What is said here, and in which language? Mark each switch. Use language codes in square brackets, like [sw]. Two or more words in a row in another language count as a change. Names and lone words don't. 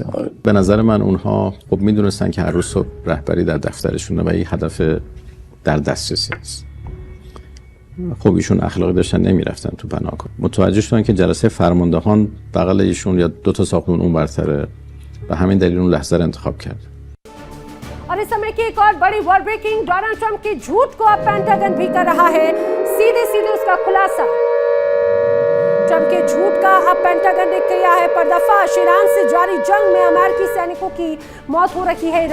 [fa] به نظر من اونها خب میدونستن که هر روز صبح رهبری در دفترشونه و این هدف در دسترسی است. خب ایشون اخلاقی داشتن نمیرفتن تو پناهگاه. متوجه شدن که جلسه فرماندهان بغل ایشون یا دو تا ساختمون اون برتره و همین دلیل اون لحظه رو انتخاب کرد. [hi] और इस समय की एक और बड़ी [en] world breaking, [hi] डोनाल्ड ट्रंप के झूठ को अब पेंटागन भी कर रहा है, सीधे सीधे उसका खुलासा। ट्रंप के झूठ का अब पेंटागन ने किया है पर्दाफाश। ईरान से जारी जंग में अमेरिकी सैनिकों की मौत हो रही है।